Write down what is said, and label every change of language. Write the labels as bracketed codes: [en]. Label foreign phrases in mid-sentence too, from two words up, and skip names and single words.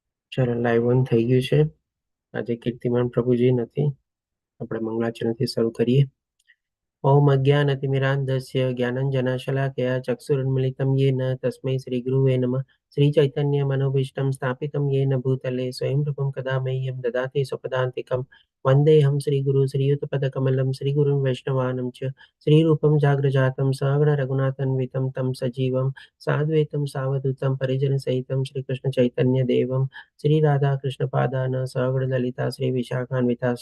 [gu] ચલો લાઈવ ઓન થઈ ગયું છે. આજે કીર્તિમાન પ્રભુજી નથી, આપણે મંગળાચરણથી શરૂ કરીએ. [sa] ઓમ અજ્ઞાનતિમિરાન્ધસ્ય જ્ઞાનંજનશલાકયા ચક્ષુરુન્મિલિतं येन તસ્मै શ્રીગુરુવે નમઃ. શ્રીચૈતન્યમનોભીષ્ટં સ્થાપિतं येन भूतले स्वयं रूपं कदा मह्यं ददाति स्वपदान्तिकं. वन्देऽहं श्रीगुरु श्रीयुतपदकमलं श्रीगुरुं वैष्णवानं च श्रीरूपं जाग्रजातं सहगणरघुनाथान्वितं तं सजीवं साद्वैतं सावधूतं परिजनसहितं श्रीकृष्णचैतन्यदेवं श्रीराधाकृष्णपादान् सहगणललिता श्रीविशाखान्विताश्च.